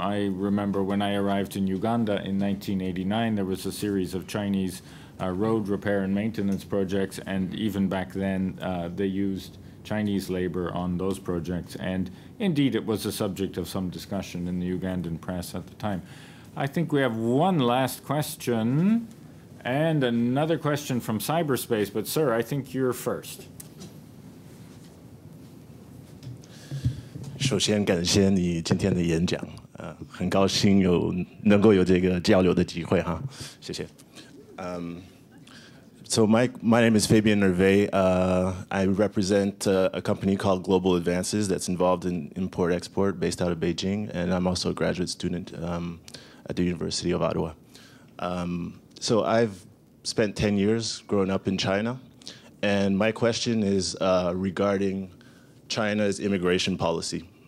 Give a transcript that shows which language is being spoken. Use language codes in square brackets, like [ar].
[en] I remember when I arrived in Uganda in 1989, there was a series of Chinese road repair and maintenance projects, and even back then they used Chinese labor on those projects, and indeed it was a subject of some discussion in the Ugandan press at the time. I think we have one last question and another question from cyberspace, but sir, I think you're first. [zh] 首先感谢你今天的演讲，很高兴能够有这个交流的机会哈，谢谢。 [en] So my name is Fabien Nervais. I represent a company called Global Advances that's involved in import-export based out of Beijing, and I'm also a graduate student at the University of Ottawa. So I've spent 10 years growing up in China, and my question is regarding China's immigration policy.